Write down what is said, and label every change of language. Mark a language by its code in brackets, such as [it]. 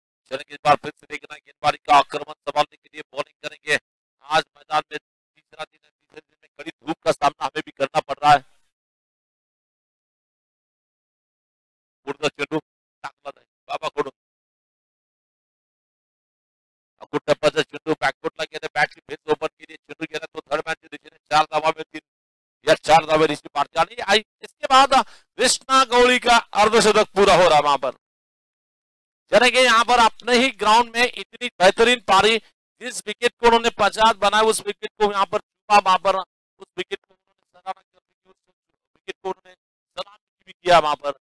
[hi] चलेंगे इस बार फिर से देखना गेंदबाजी का आक्रमण संभालने के लिए बॉलिंग करेंगे। आज मैदान में तीसरा दिन है, तीसरे दिन में कड़ी धूप का सामना हमें भी करना पड़ रहा है। [mr] चेंडू टाकला नाही बाबाकडून टप्प्याचा चेंडू बॅकफुटला गेला, बॅटची फेस ओपन केली, चेंडू गेला तो थर्ड मॅनच्या दिशेने 4 धावा मिळतील। या 4 धावे रिसीव मारते आणि [hi] इसके बाद कृष्णा गौड़ी का अर्धशतक पूरा हो रहा वहां पर। चलेंगे यहाँ पर अपने ही ग्राउंड में इतनी बेहतरीन पारी, जिस विकेट को उन्होंने 50 बनाया उस विकेट को यहाँ पर छुपा, वहां पर उस विकेट को उन्होंने सराहना की, उस विकेट को उन्होंने सलाम भी किया वहां पर।